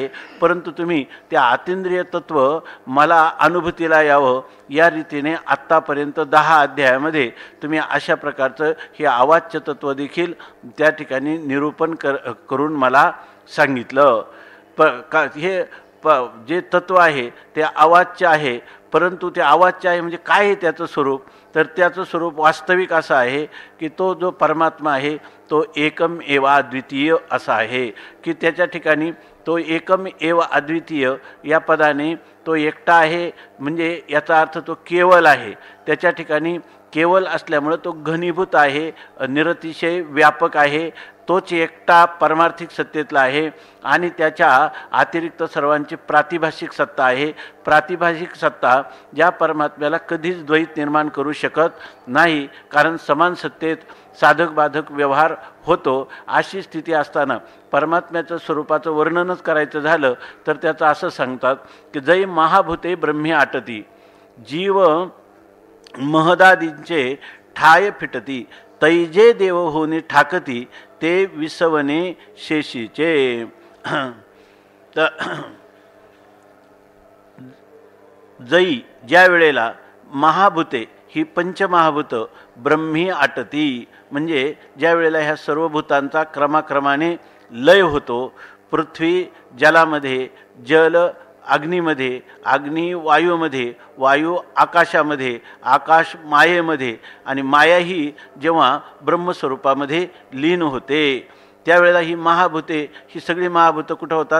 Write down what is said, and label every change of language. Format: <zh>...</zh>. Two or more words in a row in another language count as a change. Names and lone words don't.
<mr>परंतु तुम्ही त्या अतिंद्रिय तत्व मला अनुभूतीला यावं या रीतीने आत्तापर्यंत 10 अध्यायामध्ये तुम्ही अशा प्रकारचं हे अवाच्य तत्व देखील त्या ठिकाणी निरूपण करून मला सांगितलं. जे तत्व आहे ते अवाच्य आहे, परंतु ते अवाच्य आहे म्हणजे काय आहे त्याचं स्वरूप? तर त्याचं स्वरूप वास्तविक असं आहे की तो जो परमात्मा आहे तो</mr> <sa>एकम एव अद्वितीय</sa> <mr>असा आहे, की त्याच्या ठिकाणी तो</mr> <sa>एकम एव अद्वितीय</sa> <mr>या पदाने तो एकटा आहे, म्हणजे याचा अर्थ तो केवल आहे. त्याच्या ठिकाणी केवल असल्यामुळं तो घनीभूत आहे, निरतिशय व्यापक आहे, तोच एकटा परमार्थिक सत्तेतला आहे आणि त्याच्या अतिरिक्त सर्वांची प्रातिभाषिक सत्ता आहे. प्रातिभाषिक सत्ता ज्या परमात्म्याला कधीच द्वैत निर्माण करू शकत नाही, कारण समान सत्तेत साधक बाधक व्यवहार होतो. अशी स्थिती असताना परमात्म्याचं स्वरूपाचं वर्णनच करायचं झालं तर त्याचं असं सांगतात की जै महाभूते ब्रह्मी आटती, जीव महदादींचे ठाय फिटती, तैजे देव होनी ठाकती, ते विसवणे शेषीचे. तर जै ज्या वेळेला महाभूते ही पंचमहाभूत ब्रह्मी आटती, म्हणजे ज्या वेळेला ह्या सर्व भूतांचा क्रमाक्रमाने लय होतो, पृथ्वी जलामध्ये, जल अग्नीमध्ये, अग्नी वायूमध्ये, वायू आकाशामध्ये, आकाश मायेमध्ये, आणि माया ही जेव्हा ब्रह्मस्वरूपामध्ये लीन होते त्यावेळेला ही महाभूते, ही सगळी महाभूतं कुठं होतात?</mr>